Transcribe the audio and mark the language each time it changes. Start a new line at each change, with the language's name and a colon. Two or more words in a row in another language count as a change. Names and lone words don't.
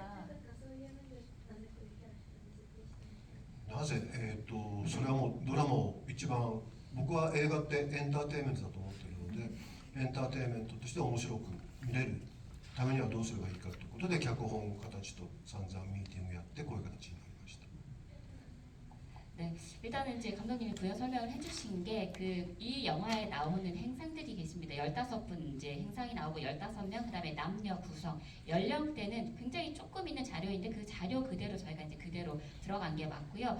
Japanese: そういう面でなぜこういうキャラクターに設定したの？なぜ、それはもうドラマを一番僕は映画ってエンターテインメントだと思っているのでエンターテインメントとして面白く見れるためにはどうすればいいかということで脚本形と散々ミーティングやってこういう形になりました。
Korean: 네, 일단은 이제 감독님이 부연 설명을 해주신 게 이 영화에 나오는 행상들이 계십니다. 15분 이제 행상이 나오고 15명, 그다음에 남녀 구성, 연령대는 굉장히 조금 있는 자료인데 그 자료 그대로 저희가 이제 그대로 들어간 게 맞고요.